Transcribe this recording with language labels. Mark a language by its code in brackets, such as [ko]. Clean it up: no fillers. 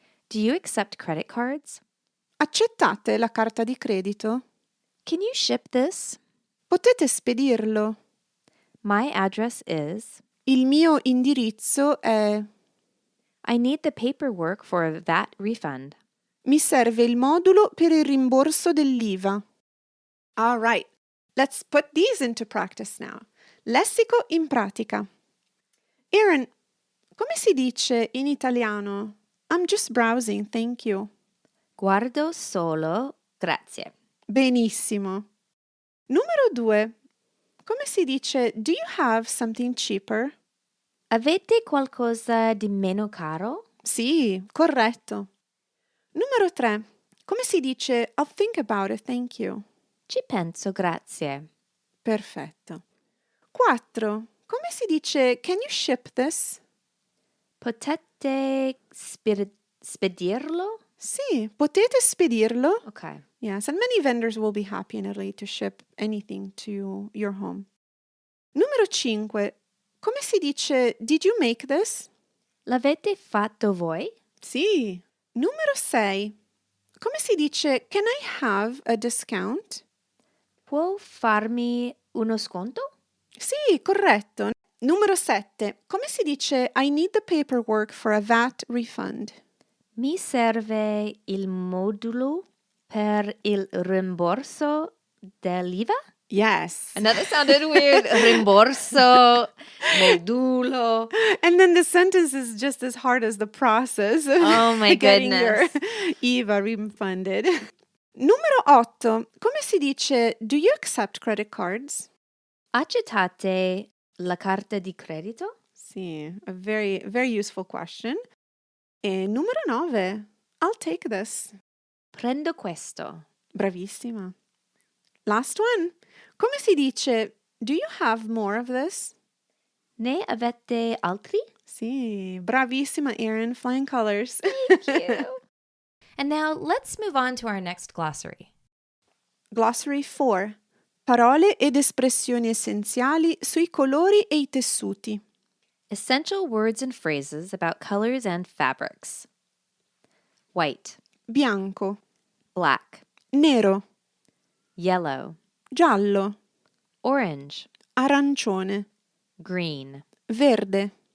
[en] Do you accept credit cards? [it] Accettate la carta di credito? [en] Can you ship this? [it] Potete spedirlo? [en] My address is... [it] Il mio indirizzo è... [en] I need the paperwork for a VAT refund. [it] Mi serve il modulo per il rimborso dell'IVA. [en] All right, let's put these into practice now. [it] Lessico in pratica. Erin, come si dice in italiano? [en] I'm just browsing, thank you. [it] Guardo solo, grazie. Benissimo. Numero 2. Come si dice [en] do you have something cheaper? [it] Avete qualcosa di meno caro? Sì, corretto. Numero 3. Come si dice [en] I'll think about it, thank you? [it] Ci penso, grazie. Perfetto. 4. Come si dice [en] can you ship this? [it] Potete spedirlo? Sì, potete spedirlo? [en] Okay. Yes, and many vendors will be happy in Italy to ship anything to your home. [it] Numero 5. Come si dice [en] did you make this? [it] L'avete fatto voi? Sì. Numero 6. Come si dice [en] can I have a discount? [it] Può farmi uno sconto? Sì, corretto. Numero 7. Come si dice [en] I need the paperwork for a VAT refund? [it] Mi serve il modulo per il rimborso dell'IVA? [en] Yes. I know that sounded weird. [it] Rimborso, modulo. [en] And then the sentence is just as hard as the process of Oh my getting goodness. your IVA refunded. [it] Numero 8. Come si dice [en] do you accept credit cards? [it] Accettate la carta di credito? [en] Sì, a very, very useful question. [it] E numero 9. [en] I'll take this. [it] Prendo questo. Bravissima. [en] Last one. [it] Come si dice [en] do you have more of this? [it] Ne avete altri? Sì, bravissima [en] Erin, flying colors. Thank you. And now let's move on to our next glossary. Glossary 4. [it] Parole ed espressioni essenziali sui colori e i tessuti. [en] Essential words and phrases about colors and fabrics. White, [it] Bianco, [en] black, [it] nero, [en] yellow, [it] giallo, [en] orange, [it] arancione, [en] green, [it] verde,